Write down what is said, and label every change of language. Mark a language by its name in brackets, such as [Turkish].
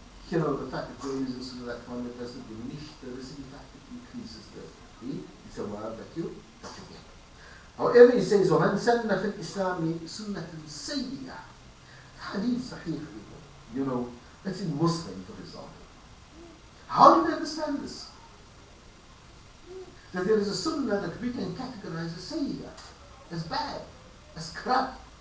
[English] The fact that we're using sunnah that one that doesn't diminish the risk, in fact it increases the thawab that you get. However, he says, [Arabic] وَمَنْ سَنَّ فِي الْإِسْلَامِ سُنَّةً سَيِّئَةً. [English] Hadith sahih, that's in Muslim, for example. How do we understand this? That there is a sunnah that we can categorize as sayyah, as bad, as corrupt.